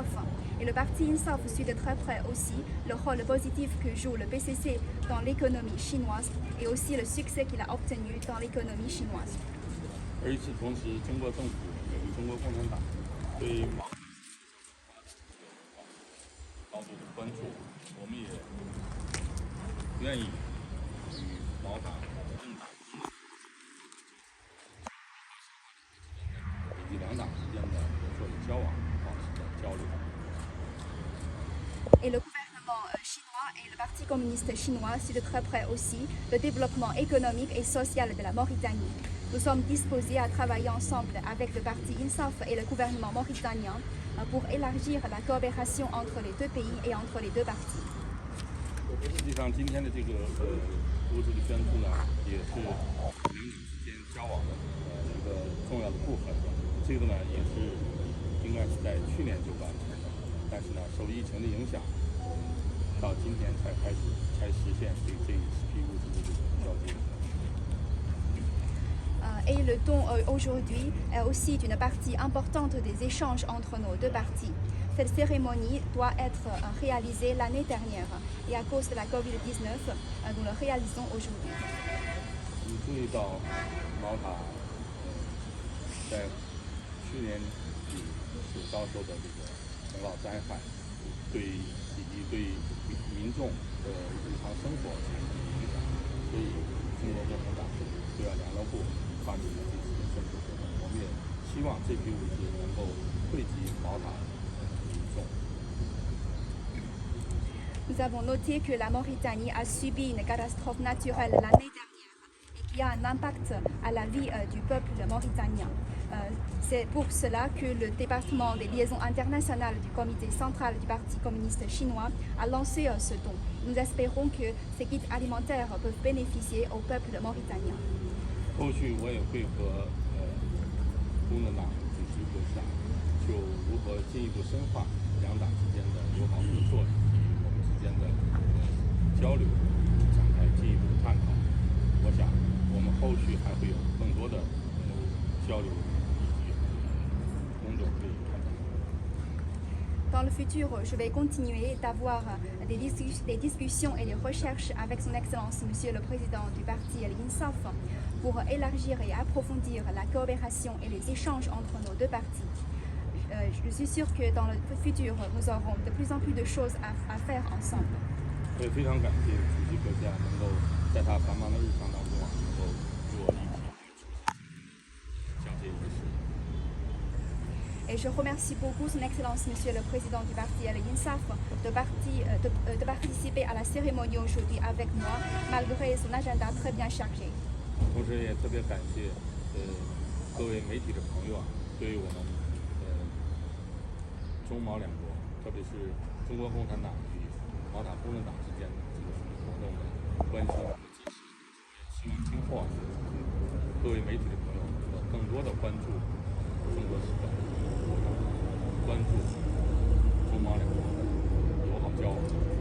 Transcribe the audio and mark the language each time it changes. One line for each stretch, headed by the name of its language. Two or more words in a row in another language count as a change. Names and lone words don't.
French: Et le parti INSAF suit de très près aussi le rôle positif que joue le PCC dans l'économie chinoise et aussi le succès qu'il a obtenu dans l'économie chinoise.
Chinese: 而与此同时，中国政府也与中国共产党对毛塔高度的关注，我们也愿意与毛塔共党以及两党之间的合作与交往保持着交流。
French: Et le gouvernement chinois et le Parti communiste chinois suivent de très près aussi le développement économique et social de la Mauritanie. Nous sommes disposés à travailler ensemble avec le parti INSAF et le gouvernement mauritanien pour élargir la coopération entre les deux pays et entre les deux partis.
Chinese: 实际上，今天的这个物质的捐助呢，也是两党之间交往的一个重要的部分。这个呢，也是应该是在去年就完成的，但是呢，受疫情的影响，到今天才实现这一批物资的这个交接。
French: Et le don aujourd'hui est aussi une partie importante des échanges entre nos deux parties. Cette cérémonie doit être réalisée l'année dernière et à cause de la COVID-19, nous le réalisons aujourd'hui.
Chinese: 你注意到毛塔在去年底所遭受的这个洪涝灾害，以及对民众的日常生活产生的影响，所以中国共产党对外联络部发起了这次的捐助活动。我们也希望这批物资能够惠及毛塔民众。
French: Nous avons noté que la Mauritanie a subi une catastrophe naturelle l'année dernière et qui a un impact à la vie du peuple mauritanien. C'est pour cela que le département des liaisons internationales du comité central du Parti communiste chinois a lancé ce don. Nous espérons que ces kits alimentaires peuvent bénéficier au peuple mauritanien.
Chinese: 后续我也会和公正党主席阁下就如何进一步深化两党之间的友好合作，我们之间的交流，展开进一步探讨。我想，我们后续还会有更多的交流以及工作可以开展。
French: Dans le futur, je vais continuer d'avoir des discussions et des recherches avec son Excellence, Monsieur le Président du parti l'INSAF, pour élargir et approfondir la coopération et les échanges entre nos deux partis. Je suis sûre que dans le futur, nous aurons de plus en plus de choses à faire ensemble.
Chinese: 我也非常感谢主席阁下能够在他繁忙的日常当中能够与我一起出席交接仪式。
French: Et je remercie beaucoup son Excellence, Monsieur le Président du parti l'INSAF, de participer à la cérémonie aujourd'hui avec moi, malgré son agenda très bien chargé.
Chinese: 同时也特别感谢各位媒体的朋友对于我们中毛两国，特别是中国共产党与毛塔工人党之间的这个活动的关心和支持。希望今后各位媒体的朋友能更多的关注中国时报，关注中毛两国的友好交往。